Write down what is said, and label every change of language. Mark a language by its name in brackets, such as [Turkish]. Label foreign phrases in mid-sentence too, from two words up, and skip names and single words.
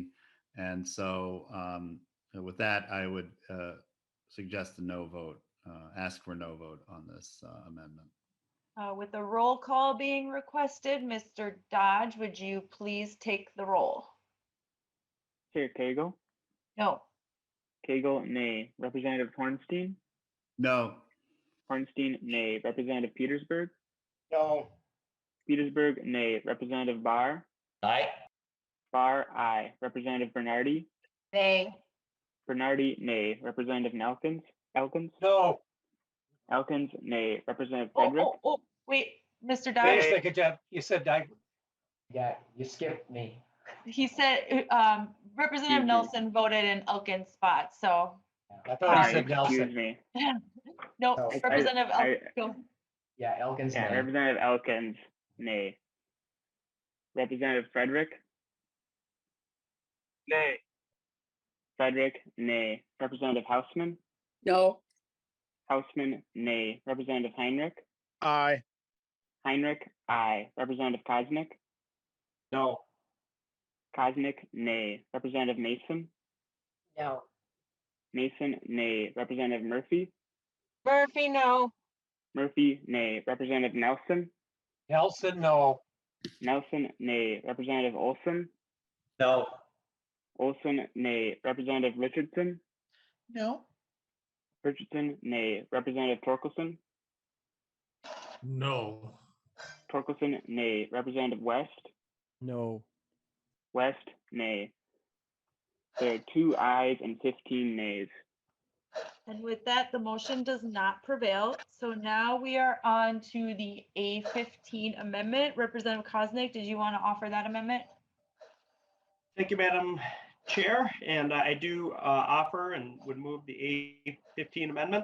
[English] And so with that, I would suggest a no vote, ask for no vote on this amendment. With a roll call being requested, Mr. Dodge, would you please take the roll? Chair Cagle? No. Cagle, nay. Representative Hornstein? No. Hornstein, nay. Representative Petersburg? No. Petersburg, nay. Representative Barr? Aye. Barr, aye. Representative Bernardi? Nay. Bernardi, nay. Representative Elkins? No. Elkins, nay. Representative Frederick? Oh, wait, Mr. Wait Dodge. a second, Jeff. You said I. Yeah, you skipped me. He said Representative Nelson voted in Elkin's spot, so. I thought he said Nelson. Excuse me. No, No, Representative Elkins. Yeah, Elkins. Yeah, nay. Representative Elkins, nay. Representative Frederick? Nay. Frederick, nay. Representative Hausman? No. Hausman, nay. Representative Heinrich? Aye. Heinrich, aye. Representative Kosnick? No. Kosnick, nay. Representative Mason? No. Mason, nay. Representative Murphy? Murphy, no. Murphy, nay. Representative Nelson? Nelson, no. Nelson, nay. Representative Olson? No. Olson, nay. Representative Richardson? No. Richardson, nay. Representative Torkelson? No. Torkelson, nay. Representative West? No. West, nay. There are 2 ayes and 15 nays. And with that, the motion does not prevail. So now we are on to the A15 amendment. Representative Koznick, did you want to offer that amendment? Thank you, Madam Chair. And I do offer and would move the A15 amendment.